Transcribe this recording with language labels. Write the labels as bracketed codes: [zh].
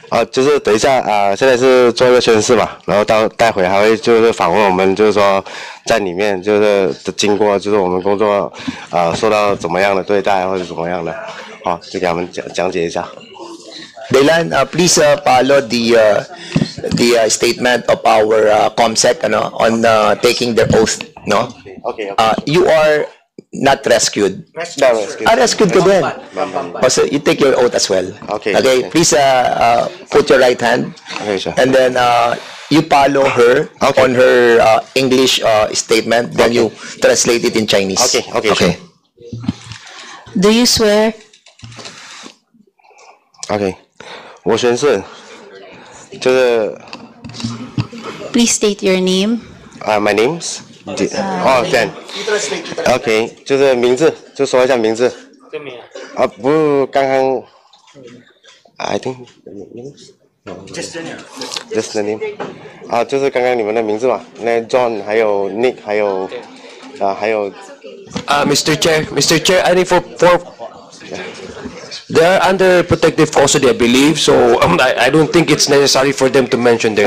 [zh] 就是等一下现在是做一个宣誓嘛，然后待会还会就是访问我们，就是说在里面就是经过，就是我们工作受到怎么样的对待或者怎么样的，就给他们讲解一下。 [en] Dylan, please follow the statement of our COMSEC on taking their oath, no? Okay. You are not rescued. Rescued. [tl] Rescued ka din. [en] So you take your oath as well. Okay. Okay, please put your right hand. Okay, sir. And then you follow her on her English statement. Then you translate it in Chinese. Okay. Sure. Do you swear? [zh] Okay. 我宣誓，就是 [en] Please state your name. My name's Dan. [zh] OK， 就是名字，就说一下名字。不，刚刚 [en] I think just the name. [zh] 就是刚刚你们的名字嘛，那 John 还有 Nick 还有 [en] Mr. Chair, I think for they are under protective custody, I believe. So I don't think it's necessary for them to mention their